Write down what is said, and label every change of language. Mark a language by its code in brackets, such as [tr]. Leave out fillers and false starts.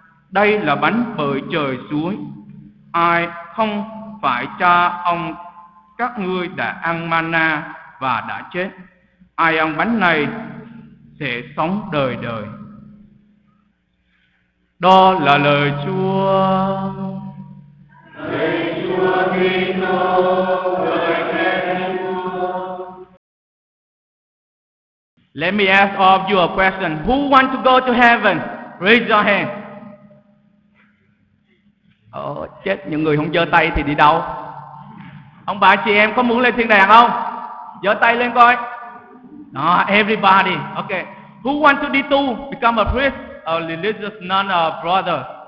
[vi] Đây là bánh bởi trời xuống. Ai không phải Cha ông các ngươi đã ăn mana và đã chết, ai ăn bánh này sẽ sống đời đời. Đó là lời Chúa. Lạy Chúa Kitô, lời khen Chúa. [en] Let me ask all of you a question. Who want to go to heaven? Raise your hand. [vi] Chết, những người không giơ tay thì đi đâu? Ông bà chị em có muốn lên thiên đàng không? Giơ tay lên coi. Đó, everybody. Okay. [en] Who want to become a priest, a religious nun, a brother?